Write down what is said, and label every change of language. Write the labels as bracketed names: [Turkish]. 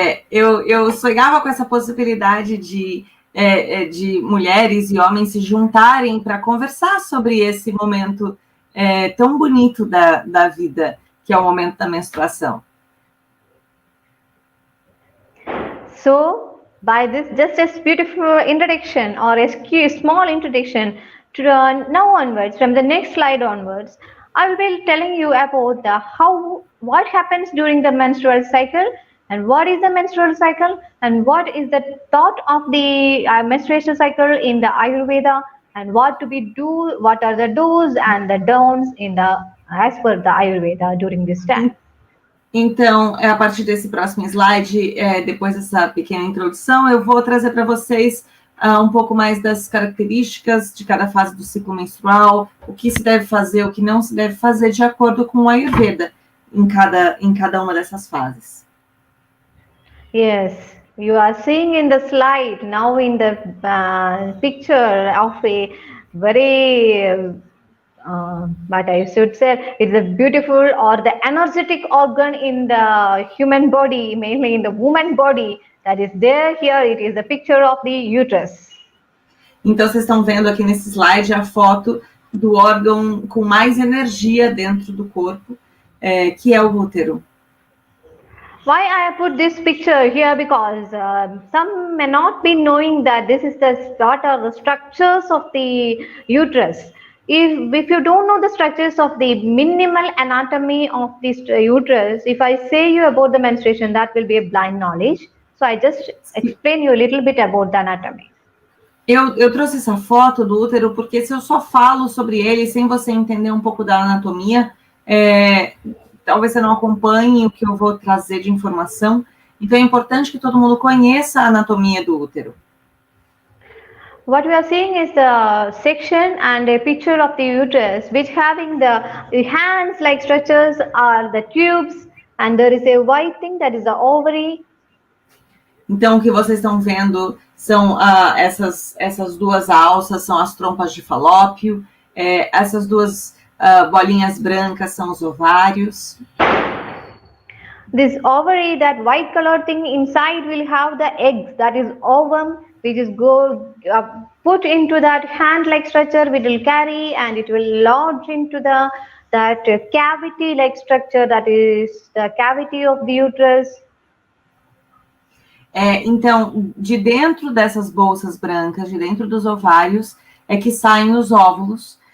[Portuguese] Eu sonhava com essa possibilidade de mulheres e homens se juntarem para conversar sobre esse momento tão bonito da vida, que é o momento da menstruação. [English] So, by this just as beautiful introduction or a small introduction to now onwards, from the next slide onwards, I will be telling you about what happens during the menstrual cycle, and what is the menstrual cycle, and what is the thought of the menstruation cycle in the Ayurveda, and what are the do's and the don'ts as per the Ayurveda during this time. [Portuguese] Então, a partir desse próximo slide, depois dessa pequena introdução, eu vou trazer para vocês um pouco mais das características de cada fase do ciclo menstrual, o que se deve fazer, o que não se deve fazer, de acordo com o Ayurveda. em cada uma dessas fases. [English] Yes, you are seeing in the slide now in the picture of a very but I should say it's a beautiful or the energetic organ in the human body, mainly in the woman body, that is there here. It is a picture of the uterus. [Portuguese] Então, vocês estão vendo aqui nesse slide a foto do órgão com mais energia dentro do corpo, que é o útero. [English] Why I put this picture here? Because some may not be knowing that this is what are the structures of the uterus. If you don't know the structures of the minimal anatomy of this uterus, if I say you about the menstruation, that will be a blind knowledge. So I just explain you a little bit about the anatomy. [Portuguese] Eu trouxe essa foto do útero porque se eu só falo sobre ele sem você entender um pouco da anatomia, talvez você não acompanhe o que eu vou trazer de informação. Então é importante que todo mundo conheça a anatomia do útero. [English] What we are seeing is the section and a picture of the uterus, which having the hands-like structures are the tubes, and there is a white thing that is the ovary. [Portuguese] Então, o que vocês estão vendo são essas duas alças, são as trompas de falópio, essas duas bolinhas brancas são os ovários. [English] This ovary, that white colored thing inside will have the eggs, that is ovum, which is put into that hand-like structure, which will carry and it will lodge into that cavity-like structure, that is the cavity of the uterus. [Portuguese] Então, de dentro dessas bolsas brancas, de dentro dos ovários, é que saem os óvulos.